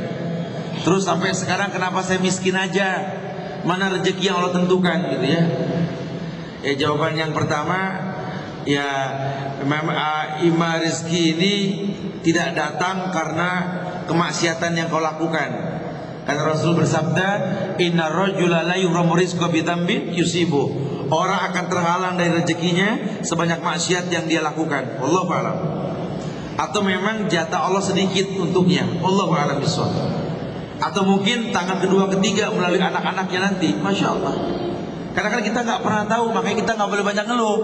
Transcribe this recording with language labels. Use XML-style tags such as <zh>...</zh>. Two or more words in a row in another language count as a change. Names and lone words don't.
<id>Terus sampai sekarang kenapa saya miskin aja? Mana rezeki yang Allah tentukan gitu ya? Ya jawaban yang pertama, ya memang rezeki ini tidak datang karena kemaksiatan yang kau lakukan. Karena Rasul bersabda,</id> <ar>inna rajula la yuhramu rizqa bi dzambin yusibu.</ar> <id>Orang akan terhalang dari rezekinya sebanyak maksiat yang dia lakukan.</id> <ar>Wallahu a'lam.</ar> <id>Atau memang jatah Allah sedikit untuknya.</id> <ar>Wallahu a'lam bishawab.</ar> <id>Atau mungkin tangan kedua ketiga melalui anak-anaknya nanti.</id> <ar>Masya Allah.</ar> <id>Karena kan kita nggak pernah tahu, makanya kita nggak boleh banyak ngeluh.</id>